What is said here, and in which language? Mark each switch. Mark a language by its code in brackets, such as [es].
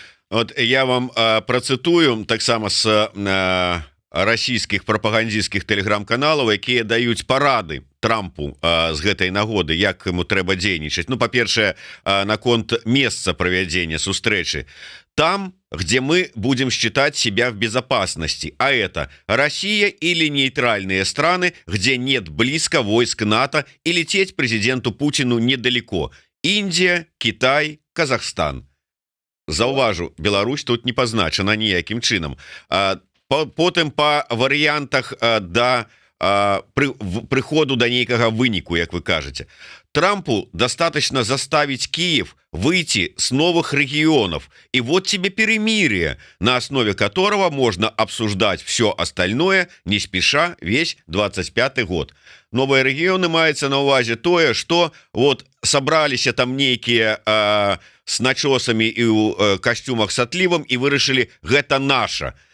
[ru] Вот я вам процитую [be] таксама с расійскіх прапагандзійскіх тэлеграм-каналаў, якія даюць парады Трампу з гэтай нагоды, як ему трэба дзейнічаць. Ну, па-першае, наконт месца правядзення сустрэчы. [ru] Там, где мы будем считать себя в безопасности, а это Россия или нейтральные страны, где нет близко войск НАТО, и лететь президенту Путину недалеко. Индия, Китай, Казахстан. [be] Заўважу, Беларусь тут не пазначана ніякім чынам. Потым па варыянтах да прыходу да нейкага выніку, як вы кажаце. [ru] Трампу достаточно заставить Киев выйти с новых регионов, и вот тебе перемирие, на основе которого можно обсуждать все остальное, не спеша весь 25-й год. Новые регионы [be] маецца на увазе тое, [ru] что вот собрались там некие с начесами и у костюмах с отливом и вырашили, [be] гэта наша.